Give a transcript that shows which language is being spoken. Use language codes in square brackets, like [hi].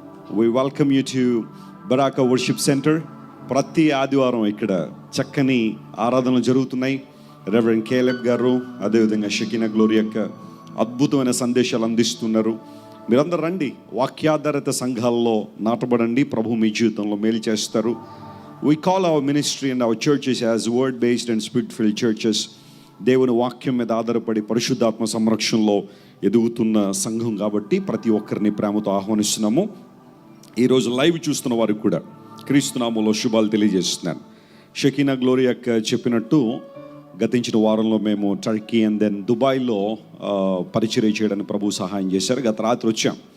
[en] We welcome you to Baraka worship centre. [te] ప్రతి ఆదివారం ఇక్కడ చక్కని ఆరాధనలు జరుగుతున్నాయి. రెవరెండ్ కేలెబ్ గారు, అదేవిధంగా షకీనా గ్లోరీ యొక్క అద్భుతమైన సందేశాలు అందిస్తున్నారు. మీరందరూ రండి, వాక్యాధారిత సంఘాల్లో నాటబడండి. ప్రభు మీ జీవితంలో మేలు చేస్తారు. [en] We call our ministry and our churches as word-based and spirit-filled churches. [te] దేవుని వాక్యం మీద ఆధారపడి పరిశుద్ధాత్మ సంరక్షణలో ఎదుగుతున్న సంఘం కాబట్టి ప్రతి ఒక్కరిని ప్రేమతో ఆహ్వానిస్తున్నాము. ఈరోజు లైవ్ చూస్తున్న వారికి కూడా క్రీస్తునామంలో శుభాలు తెలియజేస్తున్నాను. షకీనా గ్లోరీ యొక్క చెప్పినట్టు గతించిన వారంలో మేము టర్కీ అండ్ దెన్ దుబాయ్లో పరిచర్య చేయడానికి ప్రభు సహాయం చేశారు. గత రాత్రి వచ్చాం.